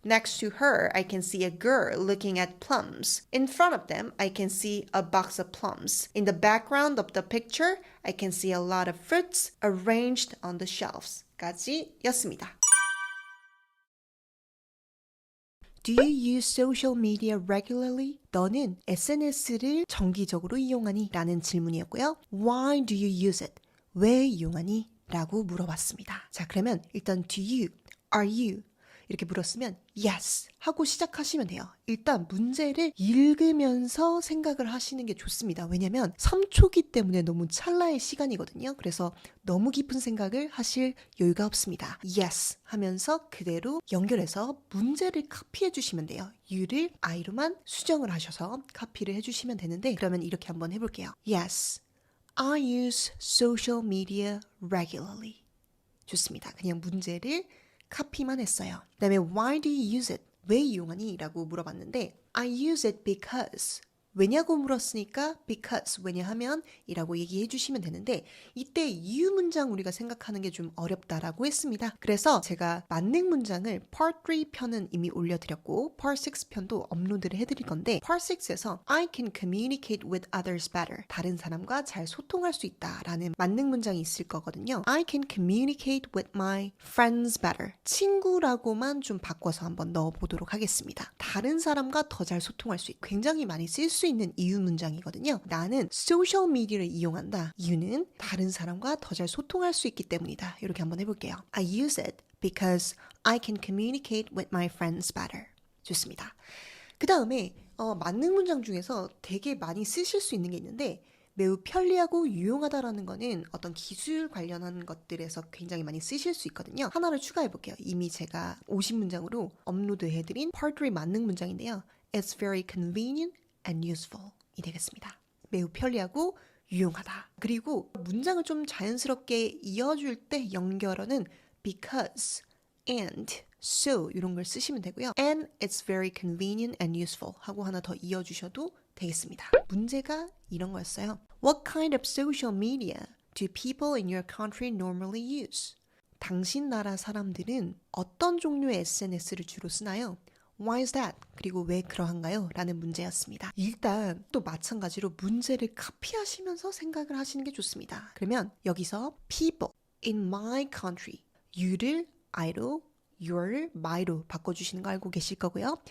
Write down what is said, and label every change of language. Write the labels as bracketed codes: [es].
[en] Next to her, I can see a girl looking at plums. In front of them, I can see a box of plums. In the background of the picture, I can see a lot of fruits arranged on the shelves. [ko] 까지였습니다. [en] Do you use social media regularly? [ko] 너는 SNS를 정기적으로 이용하니? 라는 질문이었고요. [en] Why do you use it? [ko] 왜 이용하니? 라고 물어봤습니다. 자, 그러면 일단 do you, are you 이렇게 물었으면 yes 하고 시작하시면 돼요. 일단 문제를 읽으면서 생각을 하시는 게 좋습니다. 왜냐면 3초기 때문에 너무 찰나의 시간이거든요. 그래서 너무 깊은 생각을 하실 여유가 없습니다. yes 하면서 그대로 연결해서 문제를 카피해 주시면 돼요. you를 I로만 수정을 하셔서 카피를 해주시면 되는데 그러면 이렇게 한번 해볼게요. [en] Yes, I use social media regularly. [ko] 좋습니다. 그냥 문제를 카피만 했어요. 그 다음에 [en] why do you use it? [ko] 왜 이용하니? 라고 물어봤는데 [en] I use it because [ko] 왜냐고 물었으니까 because 왜냐하면 이라고 얘기해 주시면 되는데 이때 이유 문장 우리가 생각하는 게 좀 어렵다라고 했습니다. 그래서 제가 만능 문장을 Part 3 편은 이미 올려드렸고 Part 6 편도 업로드를 해드릴 건데 Part 6에서 [en] I can communicate with others better [ko] 다른 사람과 잘 소통할 수 있다라는 만능 문장이 있을 거거든요. [en] I can communicate with my friends better [ko] 친구라고만 좀 바꿔서 한번 넣어보도록 하겠습니다. 다른 사람과 더 잘 소통할 수 있고 굉장히 많이 쓸 수 있는 이유 문장이거든요. 나는 소셜 미디어를 이용한다. 이유는 다른 사람과 더 잘 소통할 수 있기 때문이다. 이렇게 한번 해볼게요. [en] I use it because I can communicate with my friends better. [ko] 좋습니다. 그 다음에 만능 문장 중에서 되게 많이 쓰실 수 있는 게 있는데 매우 편리하고 유용하다라는 거는 어떤 기술 관련한 것들에서 굉장히 많이 쓰실 수 있거든요. 하나를 추가해 볼게요. 이미 제가 50문장으로 업로드해드린 Part 3 만능 문장인데요. [en] It's very convenient and useful [ko] 이 되겠습니다. 매우 편리하고 유용하다. 그리고 문장을 좀 자연스럽게 이어줄 때 연결어는 because, and, so 이런 걸 쓰시면 되고요. [en] And it's very convenient and useful [ko] 하고 하나 더 이어주셔도 되겠습니다. 문제가 이런 거였어요. [en] What kind of social media do people in your country normally use? [ko] 당신 나라 사람들은 어떤 종류의 SNS를 주로 쓰나요? [en] Why is that? [ko] 그리고 왜 그러한가요? 라는 문제였습니다. 일단 또 마찬가지로 문제를 카피하시면서 생각을 하시는 게 좋습니다. 그러면 여기서 [en] people in my country [ko] you를 I로 your, my로 바꿔주시는 거 알고 계실 거고요.